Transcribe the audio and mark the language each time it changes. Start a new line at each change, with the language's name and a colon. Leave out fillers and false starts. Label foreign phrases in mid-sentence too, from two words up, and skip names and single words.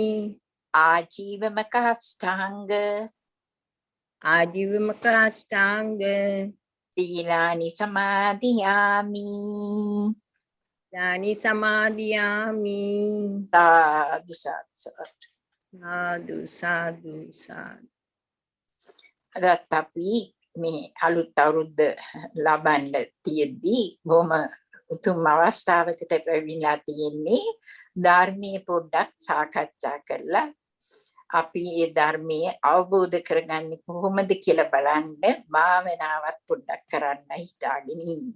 Pali: ආජීවමක අෂ්ටාංග ආජීවමක අෂ්ටාංග සීලානි සමාදියාමි. දානි සමාදියාමි. සාදු සාදු සාදු. සාදු සාදු සාදු.
Sinhala: අදත් අපි මේ අලුත් අවුරුද්ද ලබන්න තියෙද්දී බොහොම උතුම් අවස්ථාවකට පැමිණලා තියෙන්නේ. ධර්මයේ පොඩ්ඩක් සාකච්ඡා කරලා අපි මේ ධර්මයේ අවබෝධ කරගන්නේ කොහොමද කියලා බලන්න භාවනාවත් පොඩ්ඩක් කරන්න හිතාගෙන ඉන්නේ.